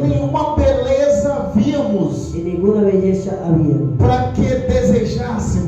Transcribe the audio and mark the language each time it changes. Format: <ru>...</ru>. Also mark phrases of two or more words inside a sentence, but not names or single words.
<pt>nenhuma beleza vimos</pt> <es>y ninguna belleza había</es> <pt>para que desejasse</pt>